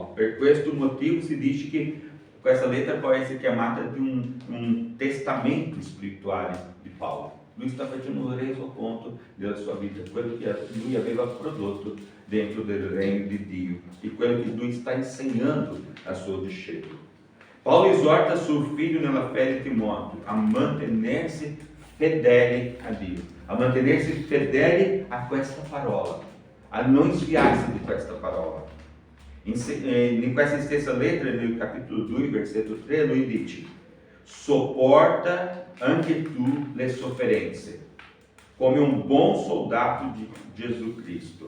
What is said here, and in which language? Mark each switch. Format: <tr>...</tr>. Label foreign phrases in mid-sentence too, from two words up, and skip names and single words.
<it>Per questo motivo si dice che questa lettera può essere chiamata di un testamento spirituale di Paolo. Lui sta facendo un resoconto della sua vita, quello che lui aveva prodotto dentro del regno di Dio e quello che lui sta insegnando a suo discepolo. Paulo esorta suo figlio nella fede di Timóteo</it> <pt>a manter-se</pt> <it>fedele a Dio,</it> <pt>a manter-se</pt> <it>fedele a questa parola, a non sviarsi di questa parola. In questa stessa lettera, nel capitolo 2, versetto 3, lui dice: sopporta anche tu le sofferenze, come un buon soldato di Gesù Cristo.</it>